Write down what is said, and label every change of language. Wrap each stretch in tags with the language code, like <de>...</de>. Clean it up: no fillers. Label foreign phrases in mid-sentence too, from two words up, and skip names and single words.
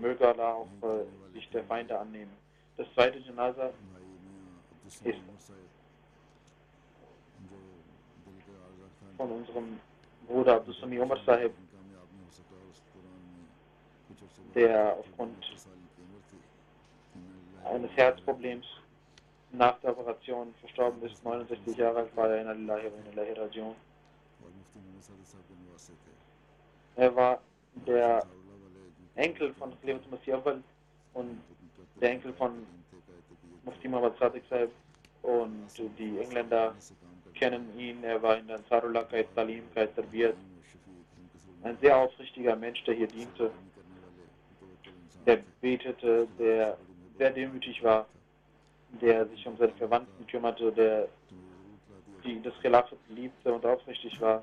<de>Möge Allah auch sich der Feinde annehmen. Das zweite Janaza ist von unserem Bruder Abdul Sami Omar Sahib, der aufgrund eines Herzproblems nach der Operation verstorben ist. 69 Jahre alt war er,</de> <ar>إنا لله وإنا إليه راجعون.</ar> <de>Er war der Enkel von Khalifatul Masih Awwal und der Enkel von Mufti Muhammad Sadiq Sahib, und die Engländer kennen ihn. Er war in der Ansarullah Qaid Talim, Qaid Tarbiyat, ein sehr aufrichtiger Mensch, der hier diente, der betete, der sehr demütig war, der sich um seine Verwandten kümmerte, der das Khilafat liebte und aufrichtig war.</de>